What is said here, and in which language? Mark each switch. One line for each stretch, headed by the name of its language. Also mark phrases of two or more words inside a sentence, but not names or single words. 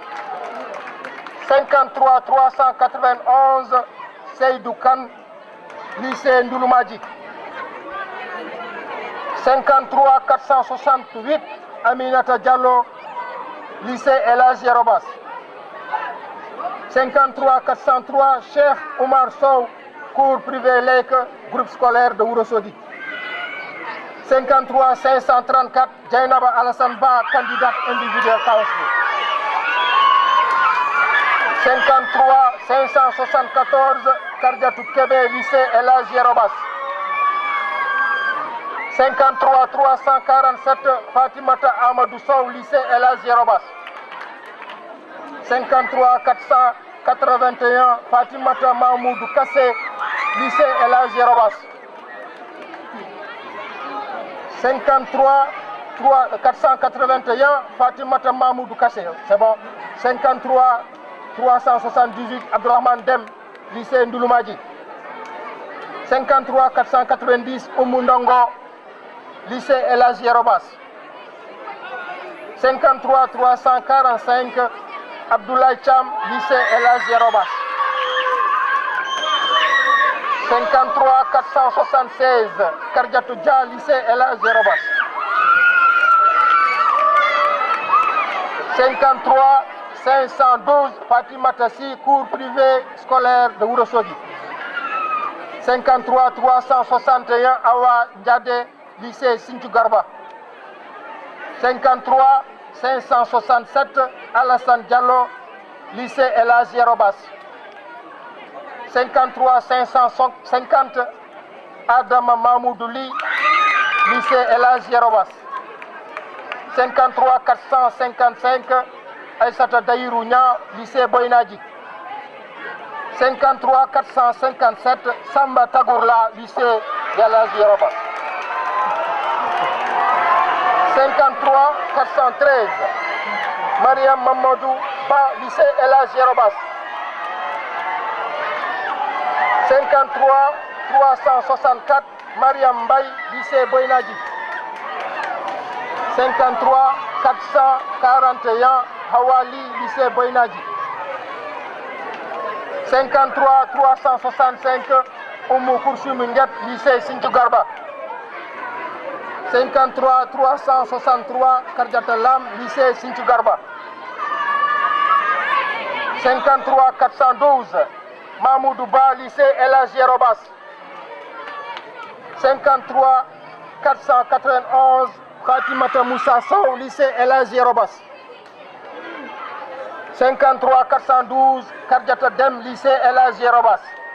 French: 53 391, Seydou Kane, lycée Ndouloumadji. 53 468, Aminata Diallo, lycée El Hadji Robas. 53 403, Cheikh Oumar Sow, cours privé Lek, groupe scolaire de Ourossogui. 53 534, Djainaba Alassane Ba, candidate individuelle Kaospé. 53 574, Kardiatou Kébé, lycée El Hadji Robas. 53 347, Fatimata Amadou Sow, lycée El Hadji Robas. 53 481, Fatimata Mahmoudou Kassé, lycée El Hadji Robas. 53 481, Fatimata Mahmoudou Kassé, c'est bon. 53 378, Abdourahmane Dem, lycée Ndouloumadji. 53 490, Oumou Ndongo, lycée El Hadji Robas. 53 345 Abdoulaye Cham, lycée El Hadji Yero Bass. 53 476 Kardiatou Dia, lycée El Hadji Yero Bass. 53 512 Fatimata Sy, cours privé scolaire de Ourossogui. 53 361 Awa Ndiade, lycée Sinthiou Garba. 53 567 Alassane Diallo, lycée El Hadji Yero Bass. 53 550 Adama Mamoudou Ly, lycée El Hadji Yero Bass. 53 455 Aïssata Dahirou Niang, lycée Boynadji. 53 457 Samba Tagourla, lycée El Hadji Yero Bass. 53 413 Mariam Mamadou Ba, lycée El Hadji Yero Bass. 53 364 Mariam Mbaye, lycée Boynadji. 53 441 Hawali, lycée Boynadji. 53 365 Oumou Kourchou Minguet, lycée Sinthiou Garba. 53 363 Kardiata Lam, lycée Sinthiou Garba. 53 412 Mamoudou Ba, lycée El Hadji Yero Bass. 53 491 Fatimata Moussa Sow, lycée El Hadji Yero Bass. 53 412 Kardiata Dem, lycée El Hadji Yero Bass.